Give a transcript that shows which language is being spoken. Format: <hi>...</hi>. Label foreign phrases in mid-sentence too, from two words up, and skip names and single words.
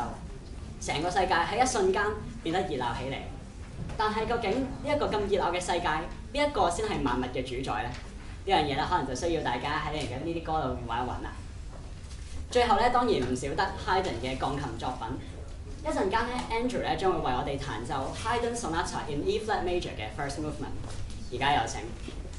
<yue>成個世界喺一瞬間變得熱鬧起嚟，但係究竟呢一個咁熱鬧嘅世界，邊一個先係萬物嘅主宰呢？呢樣嘢咧，可能就需要大家喺嚟緊呢啲歌度揾一揾啦。最後咧，當然唔少得 Haydn 嘅鋼琴作品。一陣間咧 ，Andrew 咧將會為我哋彈奏 Haydn Sonata in E flat major 嘅 First Movement。而家有請。</yue>